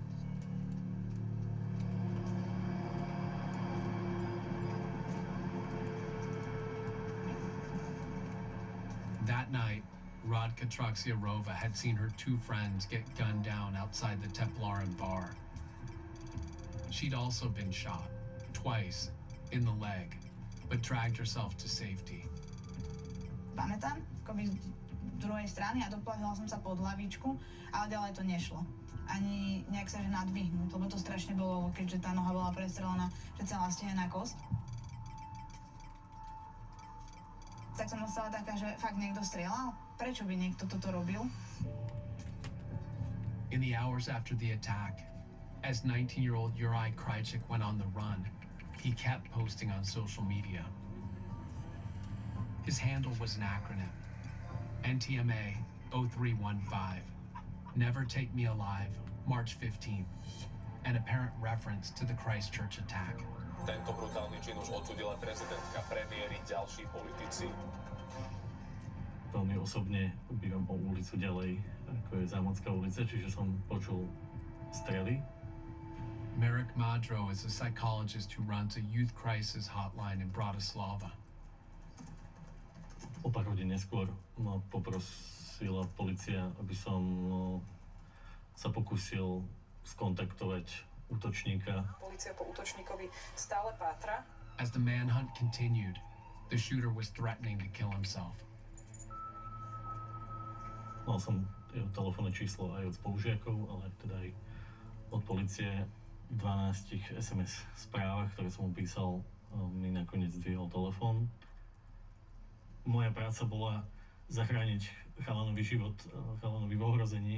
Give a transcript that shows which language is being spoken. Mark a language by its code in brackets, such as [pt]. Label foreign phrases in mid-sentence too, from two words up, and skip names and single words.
[en] That night, Radka Traksiarova had seen her two friends get gunned down outside the Teplaren bar. She'd also been shot, twice, in the leg, but dragged herself to safety. [sk] Pamätám, akoby z druhej strany a doplavila som sa pod lavičku, ale ďalej to nešlo. Ani nejak sa že nadvihnúť, lebo to strašne bolo, keďže tá noha bola prestrelená, že celá stehenná kosť. Tak som ostala taká, že fakt niekto strieľal? Prečo by niekto toto robil? [en] In the hours after the attack, as 19-year-old Juraj Krajcik went on the run, he kept posting on social media. His handle was an acronym, NTMA 0315, Never Take Me Alive, March 15th, an apparent reference to the Christchurch attack. [sk] Tento brutálny čin už odsúdila prezidentka, premiéry, ďalší politici. Veľmi osobne bývam o ulicu ďalej, ako je Zámocká ulica, čiže som počul strely. [en] Marek Madro is a psychologist who runs a youth crisis hotline in Bratislava. [sk] O pár hodín neskôr ma poprosila polícia, aby som sa pokúsil skontaktovať útočníka. Polícia po útočníkovi stále pátra. [en] As the manhunt continued, the shooter was threatening to kill himself. [sk] Mal som jeho telefónne číslo aj od spolužiakov, ale teda aj od polície. 12 SMS správach, ktoré som mu písal, mi nakoniec zdvihol telefón. Moja práca bola zachrániť chalanovi život, chalanovi v ohrození.